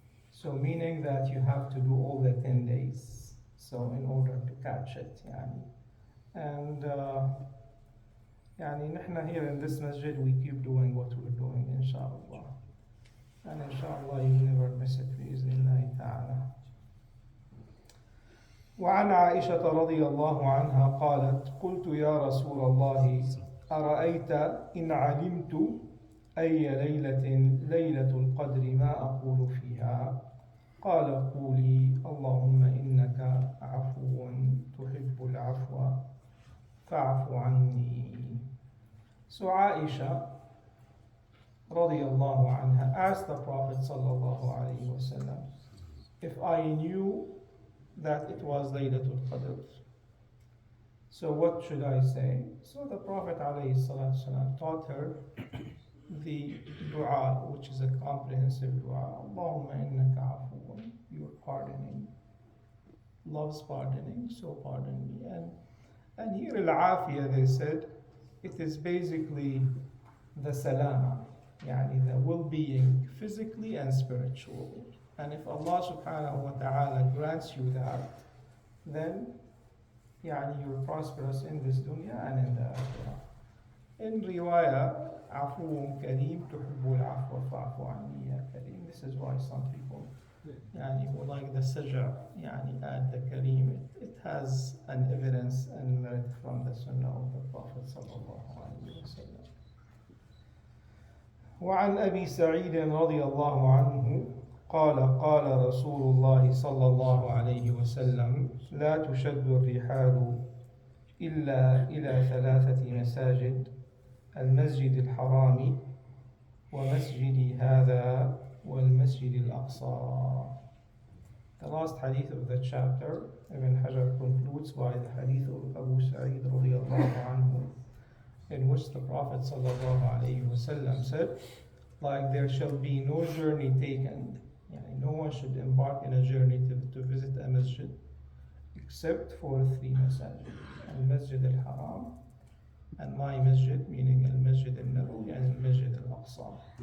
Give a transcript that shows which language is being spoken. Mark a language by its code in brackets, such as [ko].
[en] So meaning that you have to do all the 10 days. So in order to catch it, [ar] يعني. [en] And [ar] يعني نحن [en] here in this masjid we keep doing what we're doing inshallah. And inshallah you never miss it [ar] بإذن الله تعالى. وعن عائشة رضي الله عنها قالت قلت يا رسول الله أرأيت إن علمت أي ليلة القدر ما أقول فيها قال قولي اللهم إنك عفو تحب العفو فاعف عني. [en] So Aisha [ar] رضي الله عنها [en] asked the Prophet [ar] صلى الله عليه وسلم [en] if I knew that it was Laylatul Qadr, so what should I say? So the Prophet [ar] عليه الصلاة والسلام [en] taught her the dua, which is a comprehensive dua. Allahumma innaka afuun, you are pardoning, loves pardoning, so pardon me. And here al-afiyah, they said, it is basically the salama, yani the well-being physically and spiritually. And if Allah subhanahu wa ta'ala grants you that, then yani you're prosperous in this dunya and in the akhirah. In riwayah, [ar] عفو كريم تحب العفو فاعف عني يا كريم. [en] This is why some people [ar] يعني [en] who like the saj'a يعني add the kareem. It has an evidence and merit from the sunnah of the Prophet [ar] صلى الله عليه وسلم. وعن أبي سعيد رضي الله عنه قال قال رسول الله صلى الله عليه وسلم لا تشد الرحال إلا إلى 3 مساجد المسجد الحرام ومسجد هذا والمسجد الأقصى. [en] The last hadith of the chapter, Ibn Hajar concludes by the hadith of Abu Sa'id [ar] رضي الله عنه, [en] in which the Prophet sallallahu alayhi wasallam said, like there shall be no journey taken, yani no one should embark in a journey to visit a masjid except for 3 masajid, al-Masjid al-Haram, and my masjid, meaning al-Masjid al-Nabawi and al-Masjid al-Aqsa.